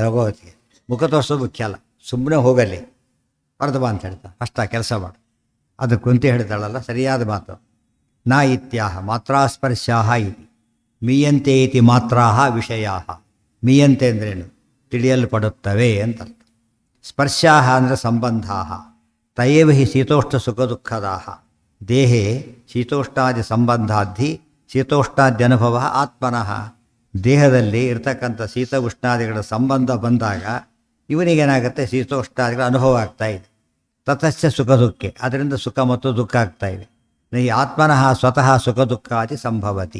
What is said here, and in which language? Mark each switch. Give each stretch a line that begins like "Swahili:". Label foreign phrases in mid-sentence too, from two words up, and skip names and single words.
Kannada: ಹೋಗೋತ್ತಿಗೆ ಮುಖ ತೋರಿಸೋದು ಮುಖ್ಯ ಅಲ್ಲ, ಸುಮ್ಮನೆ ಹೋಗಲಿ ಅರ್ಧ ಬಾ ಅಂತ ಹೇಳ್ತಾ ಅಷ್ಟ ಕೆಲಸ ಮಾಡು. ಅದು ಕುಂತಿ ಹೇಳ್ತಾಳಲ್ಲ, ಸರಿಯಾದ ಮಾತು.
Sanskrit: ನ ಇತ್ಯಾಹ ಮಾತ್ರಾಸ್ಪರ್ಶಾಹ ಇತಿ ಮೀಯಂತೆ ಇತಿ ಮಾತ್ರಾಹ ವಿಷಯಾಹ.
Kannada: ಮೀಯಂತೆ ಅಂದ್ರೇನು? ತಿಳಿಯಲ್ಪಡುತ್ತವೆ ಅಂತ ಅರ್ಥ.
Sanskrit: ಸ್ಪರ್ಶಾಹ ಅಂದರೆ ಸಂಬಂಧಾಹ. ತಯೇವ ಹಿ ಶೀತೋಷ್ಣ ಸುಖ ದುಃಖದಾಹ. ದೇಹೇ ಶೀತೋಷ್ಣಾದಿ ಸಂಬಂಧಾಧಿ ಶೀತೋಷ್ಣಾದ್ಯನುಭವ ಆತ್ಮನಃ.
Kannada: ದೇಹದಲ್ಲಿ ಇರ್ತಕ್ಕಂಥ ಶೀತ ಉಷ್ಣಾದಿಗಳ ಸಂಬಂಧ ಬಂದಾಗ ಇವನಿಗೇನಾಗುತ್ತೆ? ಶೀತೋಷ್ಣಾದಿಗಳ ಅನುಭವ ಆಗ್ತಾ ಇದೆ.
Sanskrit: ತತಶ್ಚ ಸುಖ ದುಃಖೆ,
Kannada: ಅದರಿಂದ ಸುಖ ಮತ್ತು ದುಃಖ ಆಗ್ತಾ ಇದೆ.
Sanskrit: ನಹಿ ಆತ್ಮನಃ ಸ್ವತಃ ಸುಖ ದುಃಖಾದಿ ಸಂಭವತಿ.